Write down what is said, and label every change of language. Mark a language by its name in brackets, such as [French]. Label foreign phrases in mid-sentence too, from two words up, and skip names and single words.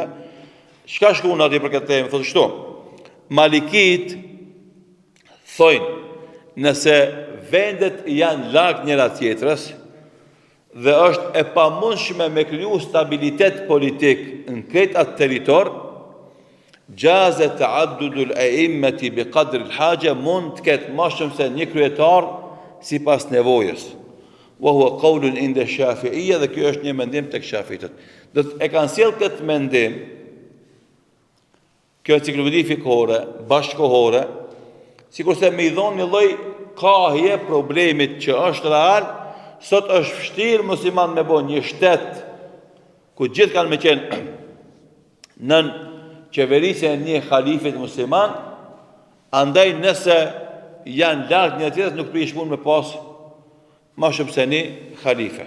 [Albanian] Çka shkruan atje për këtë temë? Thotë kështu: Malikit thojnë, nëse vendet janë larg njëra tjetrës dhe është e pamundshme me kriju stabilitet politik në këtë atë territor, [Arabic] جاز تعدد الأئمة بقدر الحاجة, [Albanian] mund të ketë më shumë se një kryetar sipas nevojës. [Arabic] وهو قول عند الشافعية, [Albanian] dhe ky është një mendim tek Shafi'itët. Do të e kanë sjell këtë mendim kjo enciklopedi fikhore, bashkohore, sikurse me i dhonë një lloj kahje problemit që është real. Sot është vështirë musliman me bo një shtet ku gjithë kanë me qenë nën qeverisjen e një halifit musliman, andaj nëse janë larg një tjetër nuk prish punë me pas ma shumë se një halife.